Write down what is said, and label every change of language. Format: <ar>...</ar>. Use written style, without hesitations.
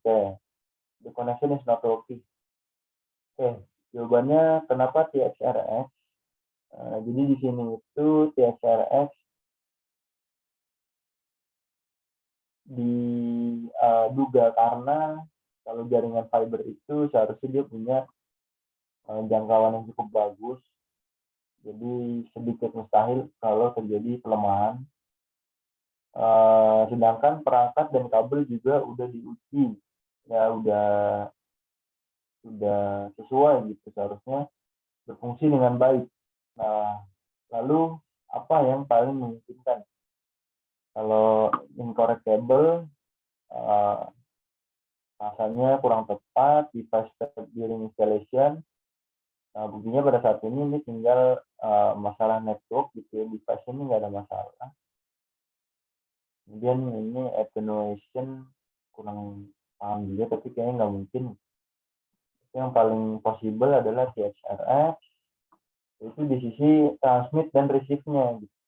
<en>Okay, the connection is not working.</en> <id>Okay, jawabannya kenapa TXRX? Jadi di sini itu TXRX diduga karena kalau jaringan fiber itu seharusnya dia punya jangkauan yang cukup bagus, jadi sedikit mustahil kalau terjadi pelemahan. Sedangkan perangkat dan kabel juga udah diuji, ya udah sesuai gitu, seharusnya berfungsi dengan baik. Nah, lalu apa yang paling memungkinkan? Kalau</id> <en>incorrect cable,</en> <id>rasanya kurang tepat,</id> <en>device during installation.</en> <id>Nah, buktinya pada saat ini tinggal masalah network gitu ya, device ini nggak ada masalah. Kemudian ini attenuation kurang paham juga, tapi kayaknya nggak mungkin. Yang paling possible adalah TXRX, itu di sisi transmit dan receive-nya.</id>